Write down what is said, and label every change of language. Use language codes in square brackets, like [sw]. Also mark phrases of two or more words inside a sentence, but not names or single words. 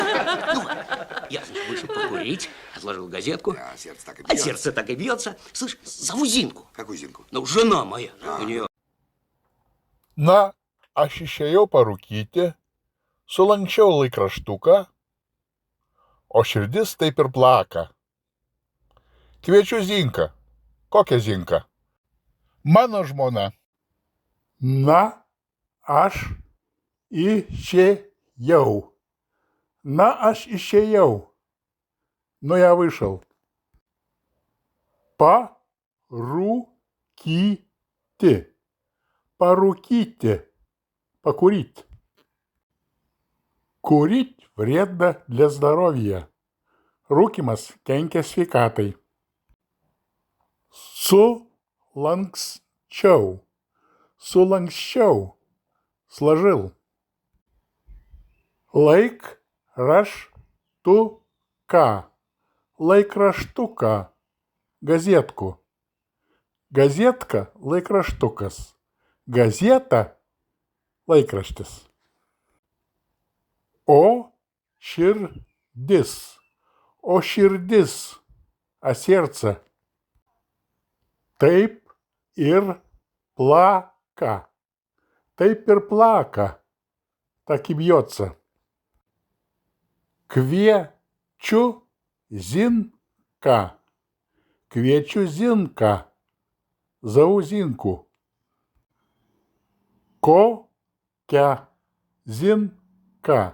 [ru] Ну, я, значит, вышел покурить, отложил газетку. А сердце так и А бьется. сердце так и бьется. Слышь, зову Зинку. Какую Зинку? Ну, жена моя. У нее... [lt] Na, aš išėjau parūkyti, sulanksčiau laikraštuką, o širdis taip ir plaka. Kviečiu Zinką. Kokią Zinką? Mano žmona. Na, aš išėjau. Na, aš išėjau. [ru] Но я вышел. [lt] Поруките. Поруките. Покурить. [ru] Курить вредно для здоровья. [lt] Rūkymas kenkia sveikatai. Sulanksčiau. Sulanksčiau. [ru] Сложил. [lt] Laikraštuką. Laikraštuką. Газетку. [ru] Газетка – laikraštukas. Газета – [lt] laikraštis. O širdis. O širdis. [ru] А сердце. [lt] Taip ir plaka. Taip ir plaka. [ru] Так и бьется. [lt] Kviečiu Зинка. Kviečiu Зинка. Зову Зинку. Коkia Зинка.